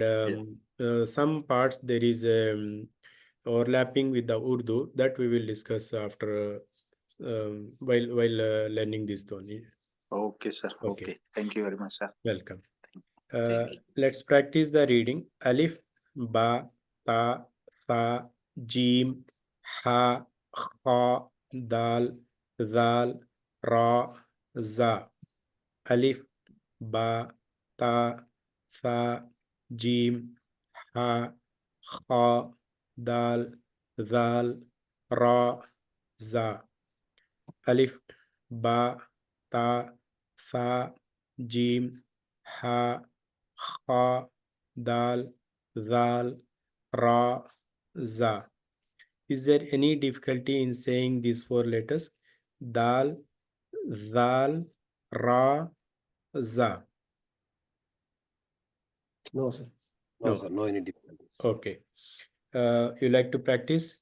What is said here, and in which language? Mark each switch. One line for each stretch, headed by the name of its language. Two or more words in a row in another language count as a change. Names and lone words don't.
English: yeah. some parts there is overlapping with the Urdu that we will discuss after while learning this Dhoni. Okay, sir. Okay, Okay. Thank you very much, sir. welcome. Thank you. Let's practice the reading.
Arabic: ألف باء تاء, ثاء جيم حاء خاء دال ذال راء, za. ألف باء تاء, ثاء جيم حاء خاء دال ذال راء, za. ألف باء تاء, ثاء جيم حاء خاء دال ذال راء زاي.
English: Is there any difficulty in saying these four letters?
Arabic: دال ذال راء زاي.
English: No, sir. No, No. sir. No any difficulties. Okay. You like to practice?